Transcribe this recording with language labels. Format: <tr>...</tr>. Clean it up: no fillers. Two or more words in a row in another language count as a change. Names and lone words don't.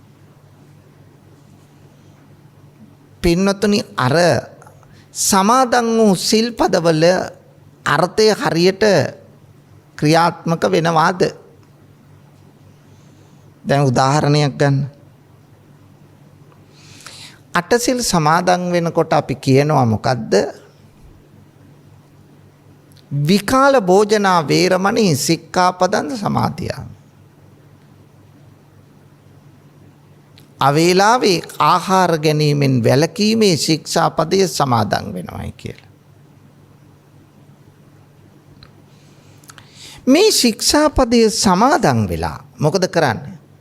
<si>පින්නතුනි අර සමාදන් වූ සිල්පදවල අර්ථය හරියට ක්‍රියාත්මක වෙනවාද? දැන් උදාහරණයක් ගන්න. අටසිල් සමාදන් වෙනකොට අපි කියනවා මොකද්ද?</si> <pi>විකාල භෝජනා වේරමණී සික්ඛාපදං සමාදියාමි.</pi> <si>අවේලාවේ ආහාර ගැනීමෙන් වැළකීමේ ශික්ෂාපදය සමාදන් වෙනවායි කියලා. මේ ශික්ෂාපදය සමාදන් වෙලා මොකද කරන්නේ?</si>